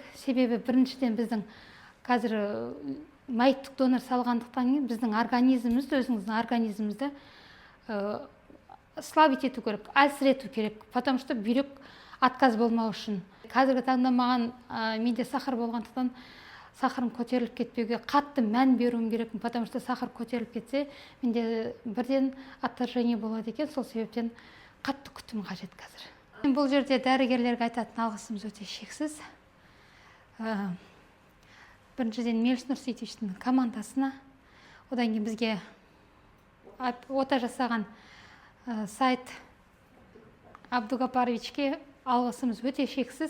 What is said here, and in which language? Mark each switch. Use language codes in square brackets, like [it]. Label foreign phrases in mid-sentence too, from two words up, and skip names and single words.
[kk] Себебі біріншіден біздің қазір мәйіттік донор салғандықтан кейін біздің организмімізді, өзіңіздің организмімізді слабить ету керек, әлсірету керек, [ru] потому что [kk] бүйрек отказ болмау үшін. Қазіргі таңда маған менде сахар болғандықтан сахарым көтеріліп кетпеуге қатты мән беруім керек, [ru] потому что [kk] сахар көтеріліп кетсе, менде бірден отторжение болады екен, сол себептен қатты күтім қажет қазір. Бұл жерде дәрігерлерге айтатын алғысымыз өте шексіз. Біріншіден Мелс Нұрсейітовичтің командасына, одан кейін бізге ота жасаған сайт Абдугапаровичке алғысымыз өте шексіз.